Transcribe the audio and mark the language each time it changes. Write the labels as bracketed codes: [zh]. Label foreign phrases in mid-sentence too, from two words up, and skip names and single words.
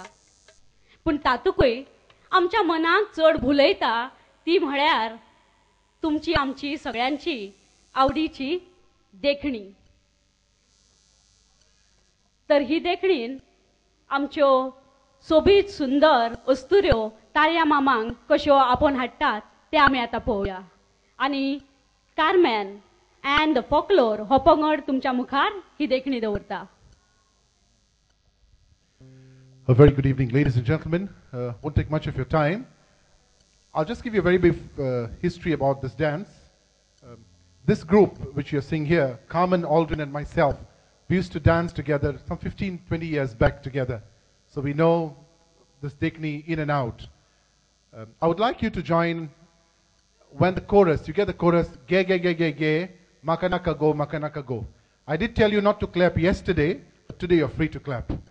[kok] पूण तातूंतय आमच्या मनाक चड भुलयता ती म्हळ्यार तुमची आमची सगळ्यांची आवडीची देखणी. तर ही देखणीन आमच्यो सोबीत सुंदर अस्तुऱ्यो तार्या मामांक कश्यो आपोवन हाडटात ते आमी आतां पळोवया. आनी कार्मेन and the folklore हो पंगड तुमच्या मुखार ही देखणी दवरता. [en] A very good evening, ladies and gentlemen. Won't take much of your time. I'll just give you a very brief history about this dance. This group, which you're seeing here, Carmen, Aldrin, and myself, we used to dance together some 15, 20 years back together. So we know this Dekni in and out. I would like you to join when the chorus, you get the chorus, ge, ge, ge, ge, ge, makanaka go, makanaka go. I did tell you not to clap yesterday, but today you're free to clap.